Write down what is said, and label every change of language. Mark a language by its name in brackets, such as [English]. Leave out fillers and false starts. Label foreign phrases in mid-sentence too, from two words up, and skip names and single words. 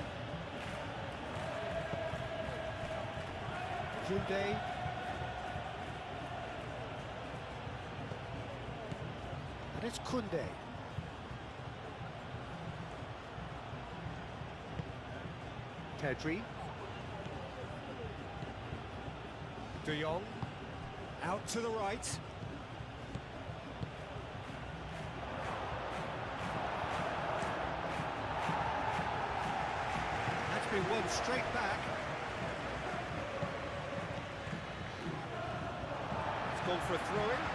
[English] Koundé. And it's Koundé. Pedri. De Jong. Out to the right. That's been won straight back. It's gone for a throw-in.